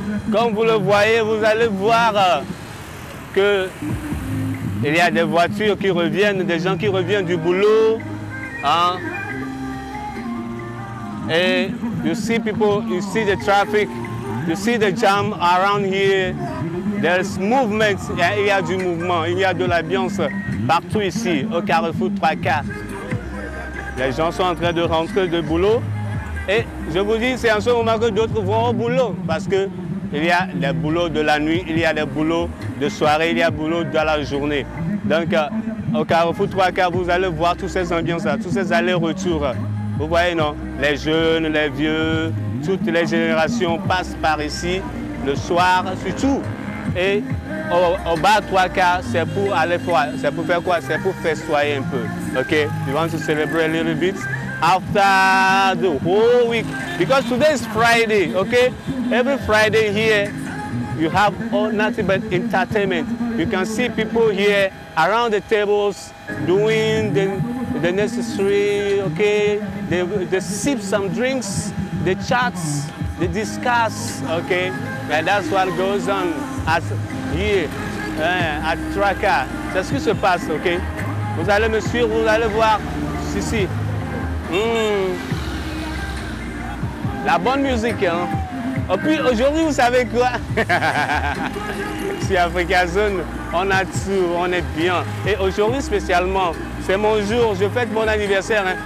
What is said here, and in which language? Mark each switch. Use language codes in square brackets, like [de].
[fr] Comme vous le voyez, vous allez voir que il y a des voitures qui reviennent, des gens qui reviennent du boulot. Hein? [en] Et you see people, you see the traffic, you see the jam around here. There's movement, [fr] il y a du mouvement, il y a de l'ambiance partout ici, au Carrefour 3K. Les gens sont en train de rentrer de boulot. Et je vous dis, c'est en ce moment que d'autres vont au boulot parce que il y a des boulots de la nuit, il y a des boulots de soirée, il y a des boulots de la journée. Donc, au Carrefour 3K, vous allez voir toutes ces ambiances-là, tous ces allers-retours. Vous voyez, non? Les jeunes, les vieux, toutes les générations passent par ici, le soir surtout. Et au bar 3K, c'est pour aller voir, c'est pour faire quoi? C'est pour festoyer un peu. OK? [en] You want to celebrate a little bit? After the whole week, because today is Friday, okay? Every Friday here, you have nothing but entertainment. You can see people here around the tables doing the necessary, okay? They sip some drinks, they chat, they discuss, okay? And that's what goes on at here, at Traka. [fr] C'est ce qui se passe, ok? Vous allez me suivre, vous allez voir ici. La bonne musique, hein. Et puis aujourd'hui, vous savez quoi? Sur Africa Zone, on a tout, on est bien. Et aujourd'hui spécialement, c'est mon jour, je fête mon anniversaire. Hein.